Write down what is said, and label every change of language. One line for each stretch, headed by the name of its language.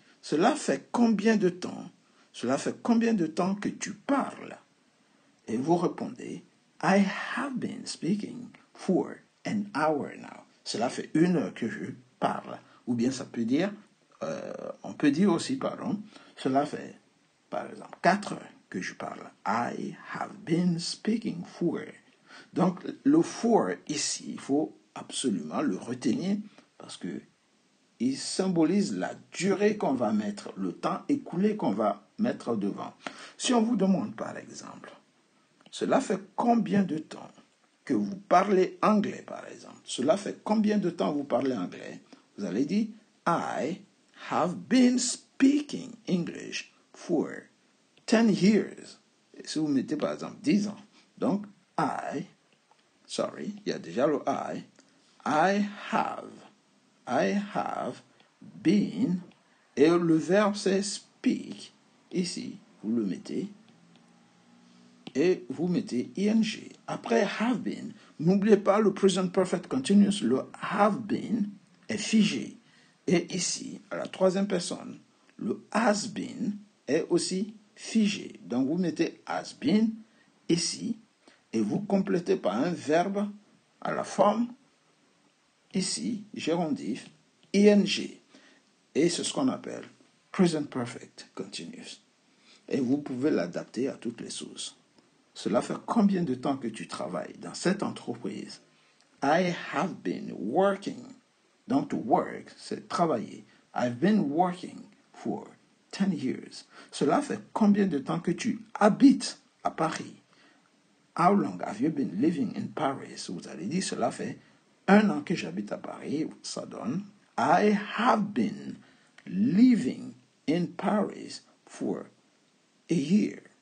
French: Cela fait combien de temps? Cela fait combien de temps que tu parles? Et vous répondez,
English: I have been speaking for an hour now.
French: Cela fait 1 heure que je parle. Ou bien ça peut dire, on peut dire aussi, cela fait, par exemple, 4 heures que je parle.
English: I have been speaking for.
French: Donc, le for ici, il faut absolument le retenir parce que il symbolise la durée qu'on va mettre, le temps écoulé qu'on va mettre devant. Si on vous demande, par exemple, cela fait combien de temps que vous parlez anglais, par exemple? Cela fait combien de temps vous parlez anglais? Vous allez dire,
English: I have been speaking English for 10 years.
French: Et si vous mettez, par exemple, 10 ans. Donc, il y a déjà le
English: I have been,
French: et le verbe c'est speak. Ici, vous le mettez, et vous mettez ing. Après have been, n'oubliez pas le present perfect continuous, le have been est figé. Et ici, à la troisième personne, le has been est aussi figé. Donc vous mettez has been ici, et vous complétez par un verbe à la forme ici, gérondif, ing. Et c'est ce qu'on appelle present perfect continuous. Et vous pouvez l'adapter à toutes les sources. Cela fait combien de temps que tu travailles dans cette entreprise?
English: I have been working. Donc, to work,
French: c'est travailler.
English: I've been working for 10 years.
French: Cela fait combien de temps que tu habites à Paris?
English: How long have you been living in Paris?
French: Vous allez dire, cela fait 1 an que j'habite à Paris. Ça donne,
English: I have been living in Paris for a year.